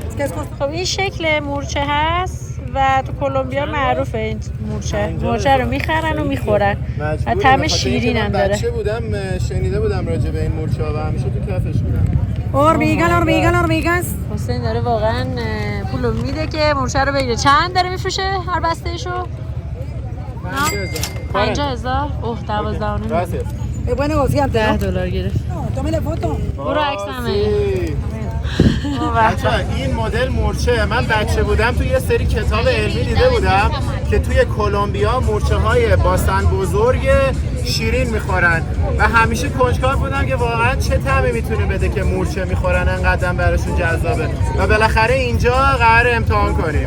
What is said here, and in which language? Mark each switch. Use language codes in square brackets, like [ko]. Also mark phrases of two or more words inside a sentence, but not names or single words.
[fa] خب این شکل مورچه هست و تو کلمبیا معروفه این مورچه رو میخرن و میخورن و طعم شیرین هم داره. بچه بودم شنیده بودم راجع به این مورچه ها و همیشه تو کفش بودم. hormigas. حسین داره واقعا پولو میده که مورچه رو بگیره. چند داره میفروشه هر بسته شو؟ 50,000. اوه 12.5. [es] Es buen negociante, ¿no? [fa] $10 گرفت. [es] No, tómale foto. [fa] برو عکس همه. بچه این مدل مورچه من بچه بودم توی یه سری کتاب علمی دیده بودم که توی کلمبیا مورچه های باسن بزرگ شیرین میخورن و همیشه کنجکاو بودم که واقعا چه طعمی میتونه بده که مورچه میخورن انقدر براشون جذابه و بالاخره اینجا قرار امتحان کنیم.